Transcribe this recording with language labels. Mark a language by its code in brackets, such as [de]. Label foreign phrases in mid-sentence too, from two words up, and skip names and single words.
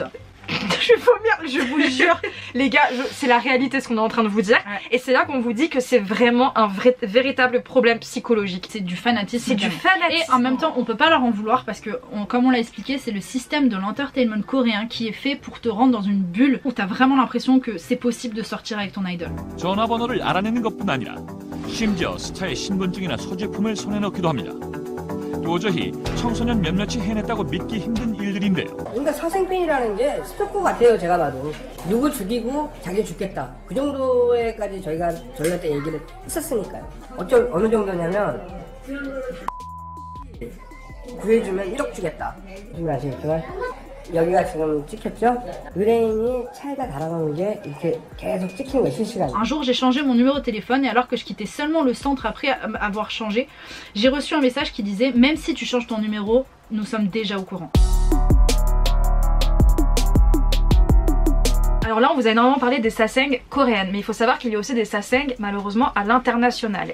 [fr] Je vais vomir, je vous jure. Les gars, c'est la réalité ce qu'on est en train de vous dire. Ouais. Et c'est là qu'on vous dit que c'est vraiment un véritable problème psychologique. C'est du fanatisme. C'est du fanatisme. Et en même temps, on peut pas leur en vouloir parce que, comme on l'a expliqué, c'est le système de l'entertainment coréen qui est fait pour te rendre dans une bulle où t'as vraiment l'impression que c'est possible de sortir avec ton idol. [ko] 전화번호를 알아내는 것뿐 아니라 심지어 스타의 신분증이나 소지품을 손에 넣기도 합니다. 도저히 청소년 몇몇이 해냈다고 믿기 힘든 일들인데요. 그러니까 사생팬이라는 게 스토커 같아요. 제가 봐도 누구 죽이고 자기 죽겠다 그 정도에까지 저희한테 얘기를 했었으니까요. 어느 정도냐면 구해주면 1억 주겠다. 지금 아시겠지만 여기가 지금 찍혔죠? 의뢰인이 차에다 달아놓은 게 이렇게 계속 찍힌 거예요, 실시간으로. [fr] Un jour j'ai changé mon numéro de téléphone et alors que je quittais seulement le centre après avoir changé, j'ai reçu un message qui disait même si tu changes ton numéro, nous sommes déjà au courant. Alors là on vous a énormément parlé des sasengs coréennes, mais il faut savoir qu'il y a aussi des sasengs malheureusement à l'international.